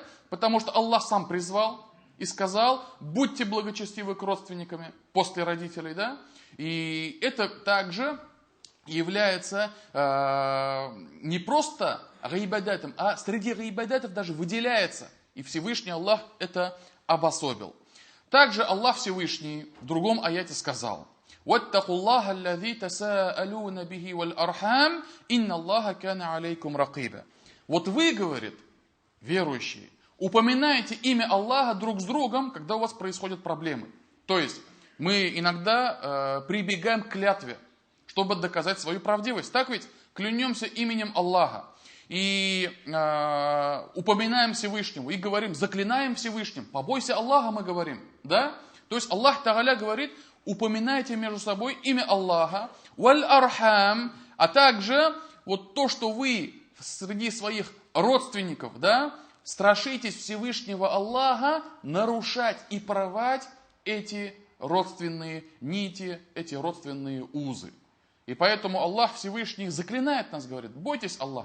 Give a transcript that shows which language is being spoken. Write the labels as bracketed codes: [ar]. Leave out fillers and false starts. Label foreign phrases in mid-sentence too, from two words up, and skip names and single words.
[ru] Потому что Аллах сам призвал и сказал, будьте благочестивы к родственникам после родителей, да. И это также является не просто гайбадатом, а среди гайбадатов даже выделяется. И Всевышний Аллах это обособил. Также Аллах Всевышний в другом аяте сказал: [ar] «واتقوا الله الذي تساءلون به والأرحام إن الله كان عليكم رقيبا». [ru] Вот вы, говорит, верующие, упоминайте имя Аллаха друг с другом, когда у вас происходят проблемы. То есть мы иногда прибегаем к клятве, чтобы доказать свою правдивость. Так ведь? Клянемся именем Аллаха. И упоминаем Всевышнего. И говорим, заклинаем Всевышним. Побойся Аллаха, мы говорим. Да? То есть Аллах Тааля говорит, упоминайте между собой имя Аллаха. [ar] والأرحام. [ru] А также вот то, что вы среди своих родственников, да, страшитесь Всевышнего Аллаха нарушать и порвать эти родственные нити, эти родственные узы. И поэтому Аллах Всевышний заклинает нас, говорит, бойтесь Аллаха.